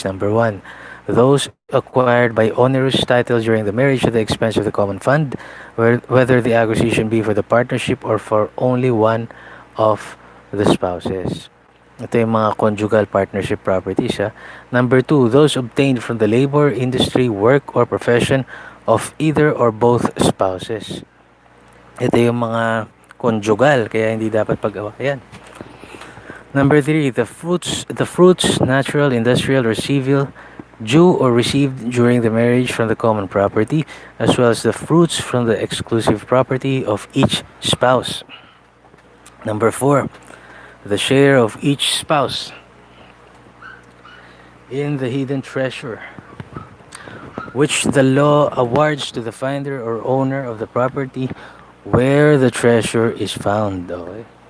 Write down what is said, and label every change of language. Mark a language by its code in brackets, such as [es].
[en] Number 1, those acquired by onerous title during the marriage at the expense of the common fund, whether the acquisition be for the partnership or for only one of the spouses. [tl] Ito yung mga [en] conjugal partnership properties. Number 2, those obtained from the labor, industry, work, or profession of either or both spouses. [tl] Ito yung mga conjugal, kaya hindi dapat pag-awayan. [en] Number 3, the fruits, natural, industrial, or civil, due or received during the marriage from the common property, as well as the fruits from the exclusive property of each spouse. Number 4, the share of each spouse in the hidden treasure, which the law awards to the finder or owner of the property where the treasure is found. Okay?